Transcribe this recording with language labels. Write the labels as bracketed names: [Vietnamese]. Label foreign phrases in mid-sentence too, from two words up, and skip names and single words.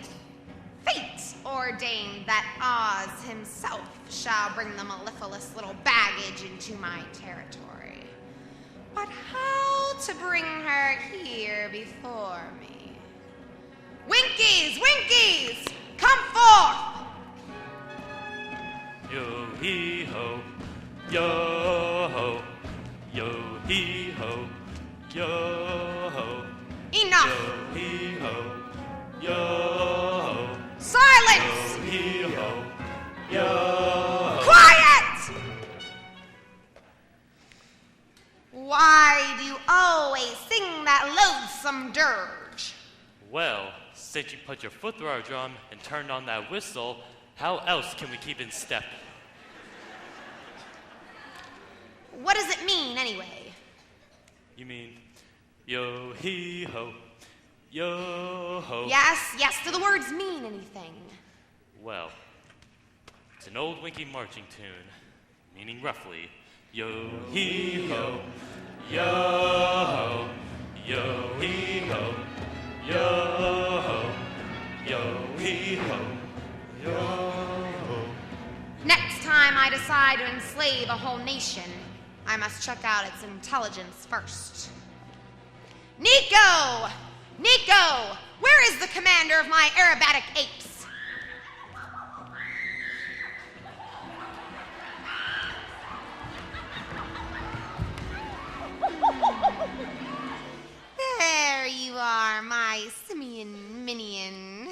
[English] Fate ordained that Oz himself shall bring the mellifluous little baggage into my territory. But how to bring her here before me? Winkies! Come forth! Yo-hee-ho, yo-ho, yo-hee-ho, yo-ho. Enough! Yo-hee-ho, yo-ho. Silence! Yo-hee-ho, yo-ho. Quiet! Why do you always sing that loathsome dirge? Well, since you put your foot through our drum and turned on that whistle, how else can we keep in step? What does it mean, anyway? You mean, yo-hee-ho, yo-ho. Yes, do the words mean anything? Well, it's an old Winky marching tune, meaning roughly, yo-hee-ho, yo-ho, yo-hee-ho, yo-ho, yo-hee-ho, yo-ho. Next time I decide to enslave a whole nation, I must check out its intelligence first. Nico! Where is the commander of my aerobatic apes? There you are, my simian minion.